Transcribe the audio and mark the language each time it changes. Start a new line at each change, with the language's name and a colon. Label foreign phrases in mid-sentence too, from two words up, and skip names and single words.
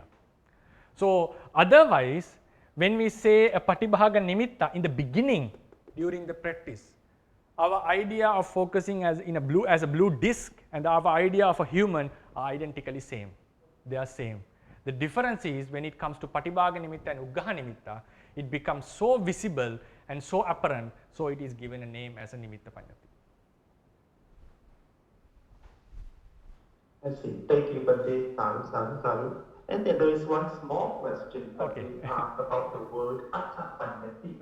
English: So otherwise, when we say a
Pali: patibhaga nimitta
English: in the beginning, during the practice, our idea of focusing as a blue disc and our idea of a human are identically same. They are same. The difference is, when it comes to
Pali: patibhaga nimitta
English: and
Pali: uggaha nimitta,
English: it becomes so visible and so apparent, so it is given a name as a
Pali: nimitta panyati.
English: I see. Thank you, Bhante. Saru. And then there is one small question about the word
Pali: atta panyati.